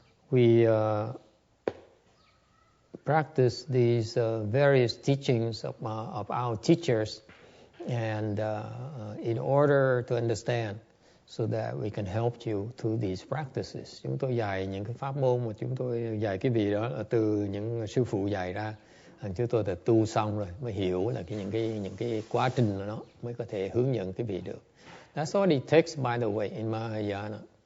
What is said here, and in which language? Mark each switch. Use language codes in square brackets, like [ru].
[en] We practice these various teachings of our teachers, and in order to understand, so that we can help you through these practices. [vi] Chúng tôi dạy những cái pháp môn mà chúng tôi dạy cái vị đó là từ những sư phụ dạy ra. Chúng tôi đã tu xong rồi mới hiểu là những cái quá trình của nó mới có thể hướng dẫn cái vị được. [en] That's what it takes, by the way, in Mahayana.